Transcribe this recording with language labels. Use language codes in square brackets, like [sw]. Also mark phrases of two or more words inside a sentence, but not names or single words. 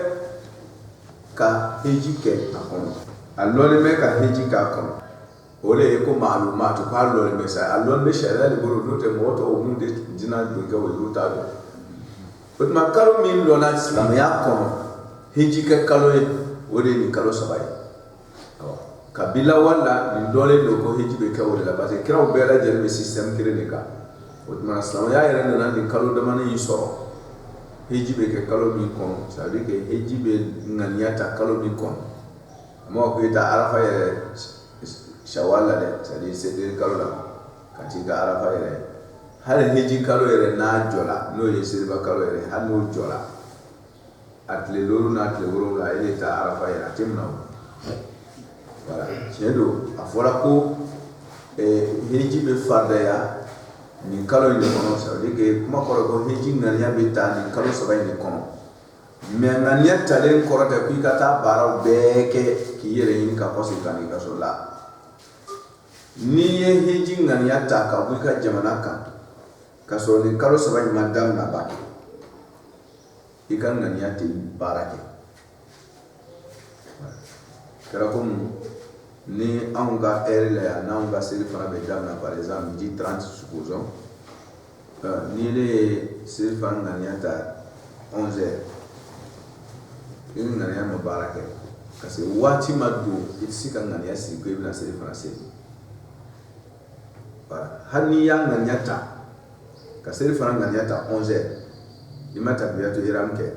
[bm] ka heji kɛ a kɔnɔ aloni bɛ ka heji k'a kɔnɔ o de ye ko ma'lumat ko aloni bɛ sa aloni bɛ sariya de bolo n'o tɛ mɔgɔ tɔw mun de dina don kɛ olu t'a dɔn o tuma kalo min lɔnna silamɛya kɔnɔ heji kɛ kalo ye o de ye nin kalo saba ye kabila wala nin dɔlen don ko heji bɛ kɛ o de la [fr] parce que [bm] kiraw bɛɛ lajɛlen bɛ système kelen de kan o tuma silamɛya yɛrɛ nana nin kalo damani in sɔrɔ heji bɛ kɛ kalo min kɔnɔ [fr] ça veut dire que [bm] heji bɛ ŋaniya ta kalo min kɔnɔ a ma ko i ta arafa yɛrɛ shawal la dɛ [fr] c'est à dire [bm] selideni kalo la ka t'i ka arafa yɛrɛ hali heji kalo yɛrɛ n'a jɔla n'o ye seliba kalo yɛrɛ hali n'o jɔla a tile 7 n'a tile 7 e de ta arafa yɛrɛ a tɛ minɛ o voilà tiɲɛ don a fɔra ko heji bɛ fardaya nin kalo in de kɔnɔ [fr] ça veut dire que [bm] kuma kɔrɔ ko heji ŋaniya bɛ ta nin kalo saba in de kɔnɔ mais ŋaniya talen kɔrɔ tɛ ko i ka taa baaraw bɛɛ kɛ k'i yɛrɛ ɲini ka kɔsegin ka n'i ka so la n'i ye heji ŋaniya ta ka bɔ i ka jamana kan ka sɔrɔ nin kalo saba in ma daminɛ ba kɛ i ka ŋaniya tɛ baara kɛ kɛra komi ni anw ka heure la yan n'anw ka seli fana bɛ daminɛ [fr] par exemple midi [bm] 30 supposons ni ne ye seli fana ŋaniya ta 11 heures i ni ŋaniya ma baara kɛ [fr] parce que [bm] waati ma don i tɛ se ka ŋaniya sigi ko i bɛna seli fana seli voilà hali n'i y'a ŋaniya ta ka seli fana ŋaniya ta 11 heures i ma [ar] تكبيرة الإحرام [bm] kɛ i